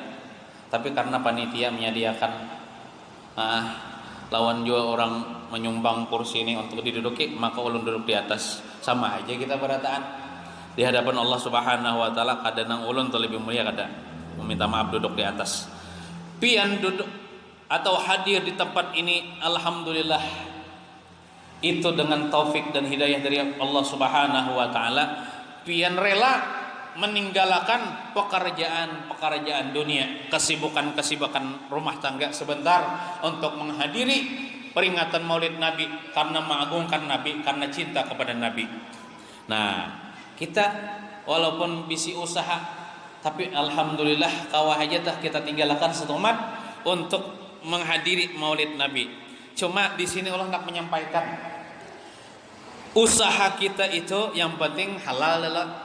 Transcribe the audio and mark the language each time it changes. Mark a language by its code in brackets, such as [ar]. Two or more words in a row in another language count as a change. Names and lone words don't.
[bjn] Tapi karena panitia menyediakan lawan juga orang menyumbang kursi ini untuk diduduki, maka ulun duduk di atas. [id] Sama aja kita berataan di hadapan Allah [ar] Subhanahu wa taala. [bjn] Kadang ulun tuh lebih mulia kada, meminta maaf duduk di atas. Pian duduk atau hadir di tempat ini, alhamdulillah, itu dengan taufik dan hidayah dari Allah [ar] Subhanahu wa taala. [id] Pian rela meninggalkan pekerjaan dunia, kesibukan rumah tangga sebentar untuk menghadiri peringatan Maulid Nabi, karena mengagungkan Nabi, karena cinta kepada Nabi. [bjn] Nah, kita walaupun bisi usaha, tapi alhamdulillah kawah aja tah kita tinggalkan setumat untuk menghadiri Maulid Nabi. [id] Cuma di sini Allah hendak menyampaikan usaha kita itu yang penting halal lah.